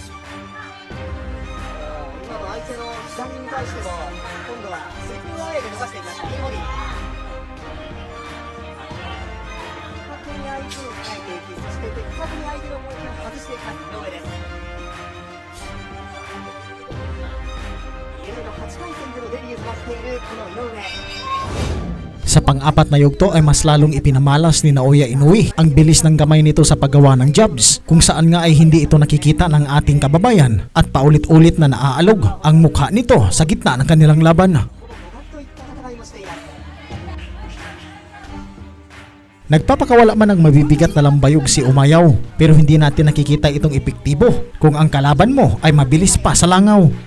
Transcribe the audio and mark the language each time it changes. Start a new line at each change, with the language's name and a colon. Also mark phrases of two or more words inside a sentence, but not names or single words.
Japanese: 今の相手の左に対しても今度はスリップアウェイで伸ばしていきました。右ボディ的確に相手を変えていき、そして的確に相手の攻撃を外していきます。井上です。異例の8回戦でのデビューとなっているこの井上。
Filipino: Sa pang-apat na yugto ay mas lalong ipinamalas ni Naoya Inoue ang bilis ng gamay nito sa paggawa ng jabs, kung saan nga ay hindi ito nakikita ng ating kababayan at paulit-ulit na naaalog ang mukha nito sa gitna ng kanilang laban. Nagpapakawala man ng mabibigat na lambayog si Umayaw, pero hindi natin nakikita itong epektibo kung ang kalaban mo ay mabilis pa sa langaw.